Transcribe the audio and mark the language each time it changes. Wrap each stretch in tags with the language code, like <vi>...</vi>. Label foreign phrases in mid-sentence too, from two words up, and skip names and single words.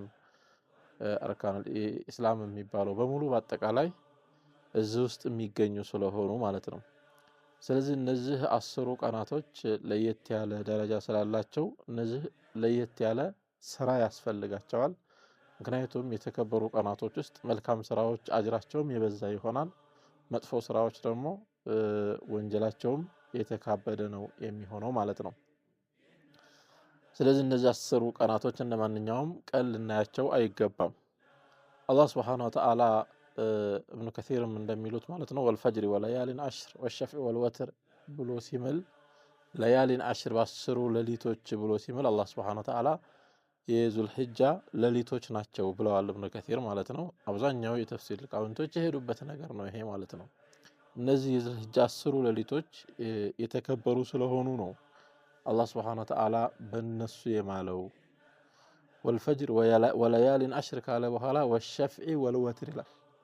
<ar>أركان الإسلام</ar> <am>የሚባለው በሙሉ በአጠቃላይ እዚህ ውስጥ የሚገኙ ስለሆኑ ማለት ነው ስለዚህ እነዚህ 10 ቀናቶች ለየት ያለ ደረጃ ስላላቸው እነዚህ ለየት ያለ ስራ ያስፈልጋቸዋል ምክንያቱም የተከበሩ ቀናቶች ውስጥ መልካም ስራዎች አጅራቸውም የበዛ ይሆናል መጥፎ ስራዎች ደግሞ ወንጀላቸውም የተካበደ ነው የሚሆነው ማለት ነው ስለዚህ እነዚህ 10 ቀናቶች እንደማንኛውም ቀን ልናያቸው አይገባም አላህ</am> <ar>سبحانه وتعالى</ar> <am>ابن كثير እንደሚሉት ማለት ነው</am> <ar>والفجر وليال عشر والشفع والوتر</ar> <am>ብሎ ሲምል ለያሊን 10 በ10 ሌሊቶች ብሎ ሲምል አላህ</am> <ar>سبحانه وتعالى</ar> <am>የዙልሂጃ ሌሊቶች ናቸው ብለዋል ابن كثير ማለት ነው አብዛኛው የተፍሲር ሊቃውንቶች የሄዱበት ነገር ነው ይሄ ማለት ነው እነዚህ የዙልሂጃ 10 ሌሊቶች የተከበሩ ስለሆኑ ነው</am> <ar>الله سبحانه وتعالى</ar> <am>በእነሱ የማለው</am> <ar>والفجر وليال عشر</ar> <am>ካለ በኋላ</am> <ar>والشفع والوتر</ar> <am>ይላል</am>